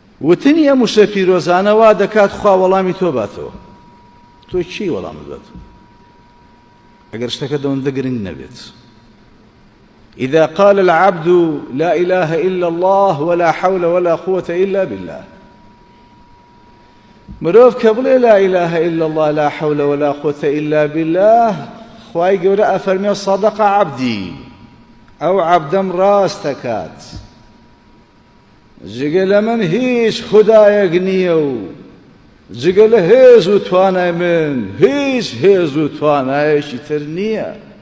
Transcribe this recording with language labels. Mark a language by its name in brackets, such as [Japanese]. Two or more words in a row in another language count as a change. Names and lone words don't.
[Central Kurdish] وتنی ئەم وشە پیرۆزانە وا دەکات خوا وەڵامی تۆ باتەوە. تۆ چی وەڵامت بات ئەگەر شتەکە دەوەندە گرنگ نەبێت؟ [Arabic] إذا قال العبد لا إله إلا الله ولا حول ولا قوة إلا بالله، [Central Kurdish] مرۆڤ کە بڵێ [Arabic] لا إله إلا الله لا حول ولا قوة إلا بالله، [Central Kurdish] خوای گەورە ئەفەرمێ [Arabic] صدق عبدی، [Central Kurdish] ئەو عەبدەم ڕاست دەکات، جگە لە من هیچ خودایەک نییە و جگە لە هێز و توانای من هیچ هێز و توانایەکی تر نییە.